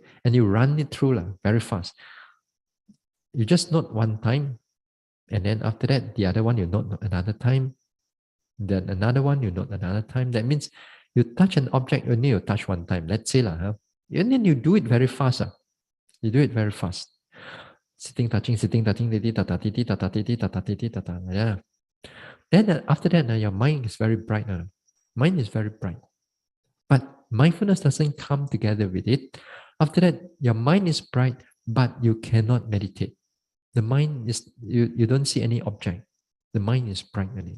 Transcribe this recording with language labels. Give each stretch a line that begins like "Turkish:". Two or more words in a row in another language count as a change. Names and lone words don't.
English: And you run it through very fast. You just note one time, and then after that, the other one you note another time, then another one you note another time. That means you touch an object, you need to touch one time. Let's say and then you do it very fast. You do it very fast. Sitting, touching, titi, tata, titi, tata, titi, tata, titi, tata. Yeah. Then after that, your mind is very bright. Mind is very bright. But mindfulness doesn't come together with it. After that, your mind is bright, but you cannot meditate. The mind is, you don't see any object. The mind is bright already.